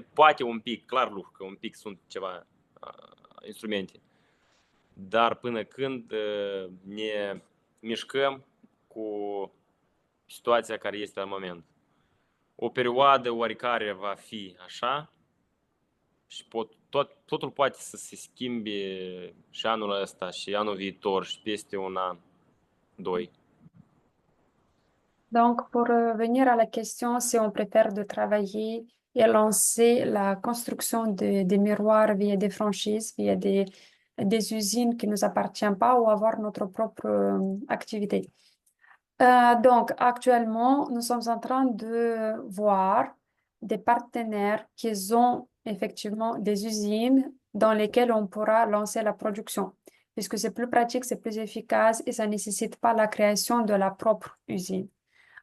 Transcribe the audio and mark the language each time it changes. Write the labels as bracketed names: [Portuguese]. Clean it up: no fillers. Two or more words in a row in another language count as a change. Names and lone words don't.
[Romanian] Poate un pic, clar lucru că un pic sunt ceva instrumente, dar până când ne mișcăm cu situația care este la moment. O perioadă oarecare va fi așa și totul poate să se schimbe și anul ăsta și anul viitor și peste un an, doi. [French] Donc, pour revenir à la question, si on préfère de travailler et lancer la construction des miroirs via des franchises, via des usines qui ne nous appartiennent pas ou avoir notre propre activité. Donc, actuellement, nous sommes en train de voir des partenaires qui ont effectivement des usines dans lesquelles on pourra lancer la production, puisque c'est plus pratique, c'est plus efficace et ça ne nécessite pas la création de la propre usine.